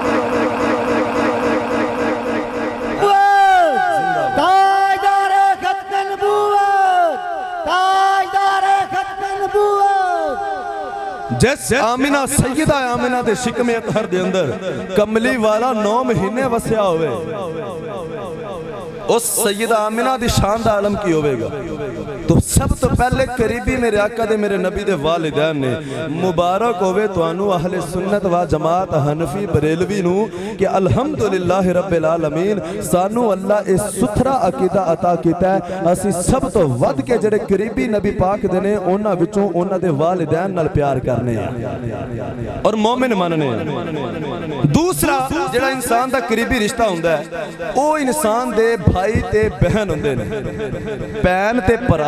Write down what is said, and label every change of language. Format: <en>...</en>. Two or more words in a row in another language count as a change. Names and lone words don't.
<pa>جس آمنہ سیدہ آمنہ دے شکمِ اطہر دے اندر کملی والا 9 مہینے وسیا ہووے، اس سیدہ آمنہ دی شان دا عالم کی ہووے گا. تو سب تو پہلے قریبی میرے آقا دے میرے نبی دے والدین نے مبارک ہووے تہانو اہلِ سنت و جماعت حنفی بریلوی نو کہ</pa> <ar>الحمد لله رب العالمين</ar> <pa>سانو اللہ اس ستھرا عقیدہ عطا کیتا ہے. اسی سب تو ودھ کے جیڑے قریبی نبی پاک دے نے انہاں وچوں انہاں دے والدین نال پیار کرنے اور مومن منّنے. دوسرا جیڑا انسان دا قریبی رشتہ ہندا ہے او انسان دے بھائی تے بہن ہندے نے، بھین تے بھرا.</pa>